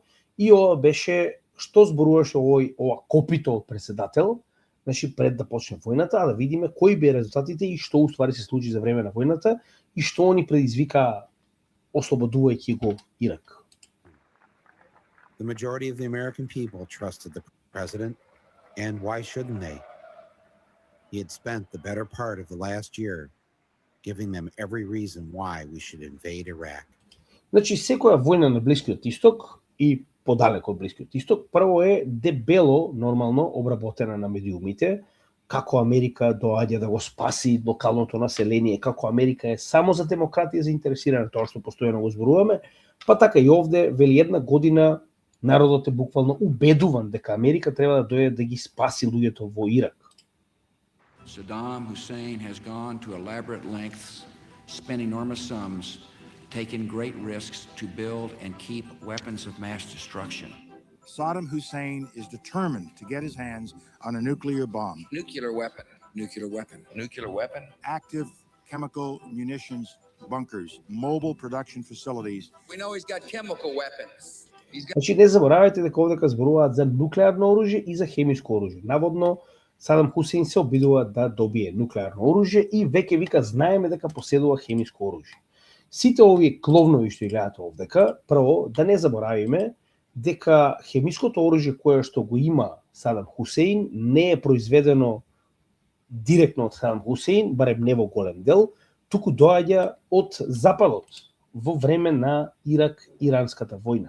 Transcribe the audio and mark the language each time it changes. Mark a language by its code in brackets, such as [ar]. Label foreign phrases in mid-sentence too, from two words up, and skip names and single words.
[mk] И ова беше што зборуваше ова копито од председател, значи пред да почне војната, а да видиме кои беа резултатите и што уствари се случи за време на војната и што они предизвика ослободувајќи го Ирак. [en] The majority of the American people trusted the president, and why shouldn't they? He had spent the better part of the last year giving them every reason why we should invade Iraq. [mk] Значи, секоја војна на Блискиот Исток и подалеку од Блискиот Исток, прво е дебело, нормално, обработена на медиумите, како Америка доаѓа да го спаси локалното население, како Америка е само за демократија заинтересирана, тоа што постојано го зборуваме, па така и овде, вели една година, народот е буквално убедуван дека Америка треба да дојде да ги спаси луѓето во Ирак. [en] Saddam Hussein has gone to elaborate lengths, spent enormous sums, taken great risks to build and keep weapons of mass destruction. Saddam Hussein is determined to get his hands on a nuclear bomb. Nuclear weapon, nuclear weapon, nuclear weapon. Active chemical munitions bunkers, mobile production facilities. We know he's got chemical weapons. [mk] Значи, не заборавајте дека овдека зборуваат за нуклеарно оружје и за хемиско оружје. Наводно, Садам Хусейн се обидува да добие нуклеарно оружје и веќе вика знаеме дека поседува хемиско оружје. Сите овие кловнови што ги гледате овдека, прво да не заборавиме дека хемиското оружје кое што го има Садам Хусейн не е произведено директно од Садам Хусейн, барем не во голем дел, туку доаѓа од Западот во време на Ирак-иранската војна.